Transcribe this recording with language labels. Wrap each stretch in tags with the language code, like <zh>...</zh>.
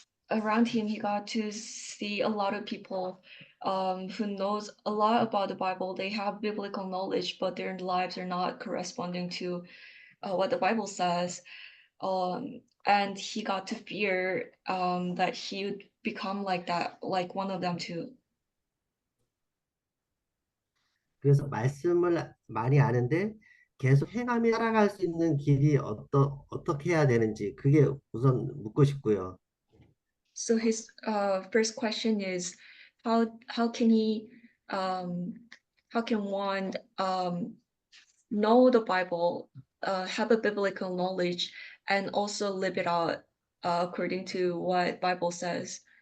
<en>around him, he got to see a lot of people who knows a lot about the Bible. They have biblical knowledge, but their lives are not corresponding to what the Bible says. And he got to fear that he would become like that, like one of them too.</en> <ko>그래서 말씀을 많이 아는데 계속 행함이 살아갈 수 있는 길이 어떻게 해야 되는지 그게 우선 묻고 싶고요.</ko> <en>So his first question is, how can he how can one know the Bible, have a biblical knowledge, and also live it out according to what Bible says?</en>